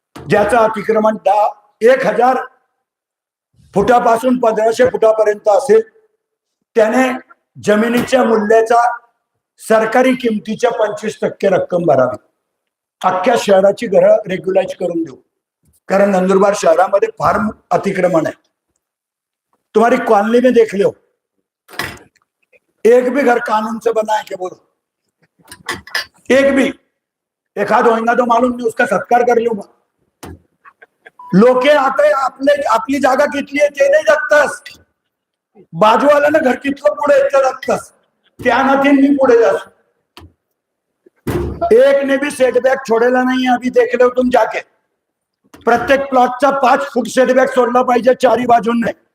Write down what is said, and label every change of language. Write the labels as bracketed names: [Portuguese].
[Marathi] ज्याचं अतिक्रमण 1000 फुटापासून 1500 फुटापर्यंत असेल त्याने जमिनीच्या मूल्याचा सरकारी किमतीच्या 25% रक्कम भरावी. अख्ख्या शहराची घरं रेग्युलाइज करून देऊ, कारण नंदुरबार शहरामध्ये फार अतिक्रमण है. [Hindi] तुम्हारी कॉलोनी में देख लो, एक भी घर कानून से बना है क्या बोलो? एक भी? एक आध होगा तो मालूम नहीं, उसका सत्कार कर लूंगा. [Marathi] लोक आता आपली जागा कितली आहे ते नाही जगतास, बाजूवाल्यानं घर कितलं पुढे येतं जगतास, त्या नाती मी पुढे जास. [Hindi] एक ने भी सेटबॅक छोडेला नाही. अभी देख लो तुम जाके, [Marathi] प्रत्येक प्लॉटचा 5 फूट सेटबॅक सोडला पाहिजे चारी बाजूंनी.